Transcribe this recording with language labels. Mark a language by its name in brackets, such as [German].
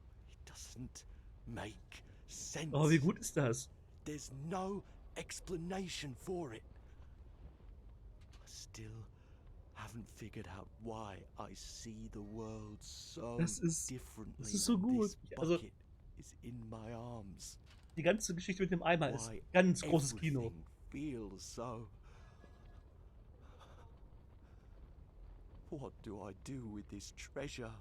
[English] It doesn't make sense. [German] Oh, wie gut ist das? [English] There's no explanation for it. I still haven't figured out why I see the world so differently. [German] Das ist so gut. Also, [English] is in my arms. [German] Die ganze Geschichte mit dem Eimer ist ganz großes Kino. [English] Feels so. What do I do with this treasure?